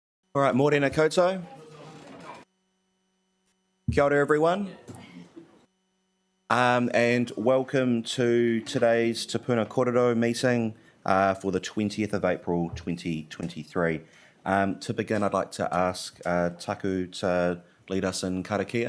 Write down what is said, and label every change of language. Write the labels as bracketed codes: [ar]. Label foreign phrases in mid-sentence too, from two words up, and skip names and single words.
[en] All right, [mi] morena koutou. Kia ora, [en] everyone. And welcome to today's [mi] Puna Kōrero [en] meeting for the 20th of April 2023. To begin, I'd like to ask Taku to lead us in karakia.